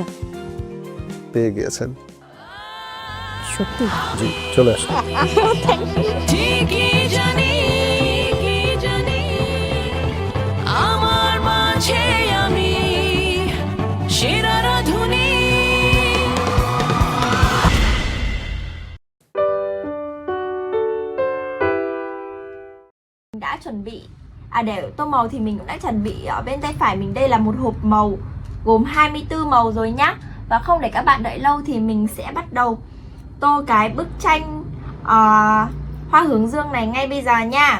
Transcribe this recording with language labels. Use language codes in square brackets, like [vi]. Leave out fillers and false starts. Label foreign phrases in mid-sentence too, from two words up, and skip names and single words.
[bn] পেয়ে গিয়েছেন সত্যি? জি, চলে আসুন। ঠিকই জানি আমার মাঝে আমি সেরা রাধুনী। [vi] Đã chuẩn bị để tô màu thì mình cũng đã chuẩn bị ở bên tay phải mình đây là một hộp màu gồm 24 màu rồi nhá. Và không để các bạn đợi lâu thì mình sẽ bắt đầu tô cái bức tranh hoa hướng dương này ngay bây giờ nha.